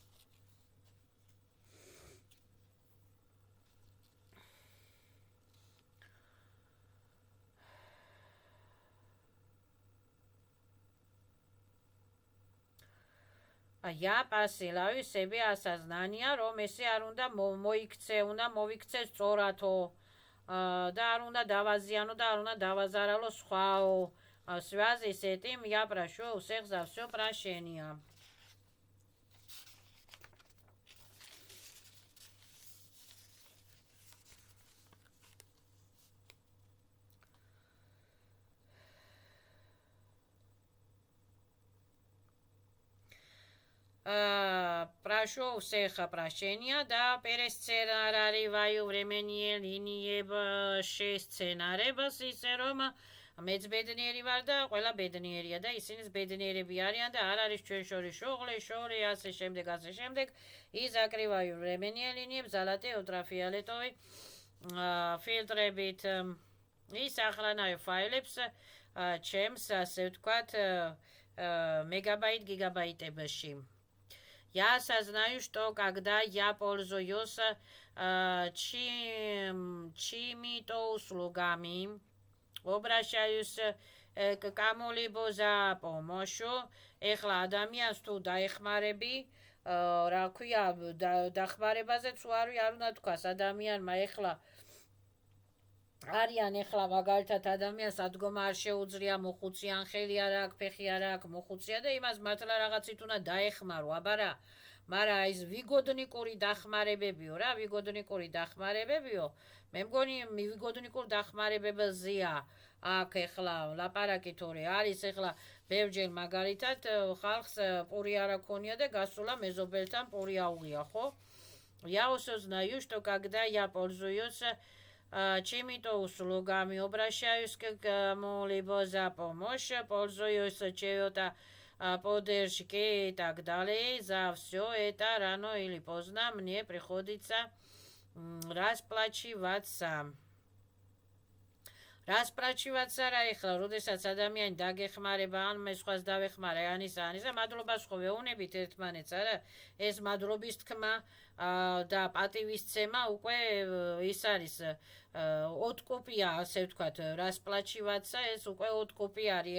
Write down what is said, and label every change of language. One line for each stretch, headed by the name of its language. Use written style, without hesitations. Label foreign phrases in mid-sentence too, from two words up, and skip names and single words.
Russian: я посылаю себе осознание,
Georgian: რომ ესე არ უნდა მოიქცე, უნდა მოვიქცე სწორათო და არ უნდა დავაზიანო და არ უნდა დავაზარალო სხვაო.
Russian: В связи с этим я прошу у всех за все прощения. Прошу у всех прощения, да, пересценариваю временные
Georgian: линии შესცენარებას ისე რომ მეც ბედნიერი ვარ და ყველა ბედნიერია და ისინიც ბედნიერები არიან და არ არის ჩვენ შორის შორი, ასე შემდეგ.
Russian: И закрываю временные линии золотые ультрафиолетовые фильтрებით и сохраняю файлებს
Georgian: ჩემს, ასე ვთქვათ, мегабайт-гигабайтებში.
Russian: Я осознаю, что когда я пользуюсь чьими-то услугами, обращаюсь к кому-либо за помощью,
Georgian: ეხლა ადამიანს თუ დაეხმარები, რა ქვია, დახმარებაზეც არ უნდა თქვას ადამიანმა ეხლა არიან ეხლა მაგალითად ადამიანს ადგომა არ შეუძლია, მოხუციან ხელი არ აქვს, ფეხი არ აქვს, მოხუცია და იმას მართლა რაღაცით უნდა დაეხმარო, აბარა. მაგრამ ეს ვიგოდნიკური დახმარებებიო რა, მე მგონი ვიგოდნიკურ დახმარებებზეა აქ ეხლა ლაპარაკი თორე არის ეხლა ბევრჯერ მაგალითად ხალხს პური არ აქონია და გასულა მეზობელთან პური აუღია, ხო?
Russian: Я осознаю, что когда я пользуюсь чьими-то услугами, обращаюсь к кому-либо за помощью, пользуюсь чьей-то поддержки и так далее. За все это рано или поздно мне приходится расплачиваться.
Georgian: Расплачиваться რა ეხლა, როდესაც ადამიანი დაგეხმარება, ან მე სხვას დავეხმარე, ანისა, მადლობას ხო ვეუბნებით ერთმანეთს, არა? ეს მადლობის თქმა და პატივისცემა უკვე ის არის ოტკოპია, ასე ვთქვათ, расплачиваться, ეს უკვე ოტკოპი არის.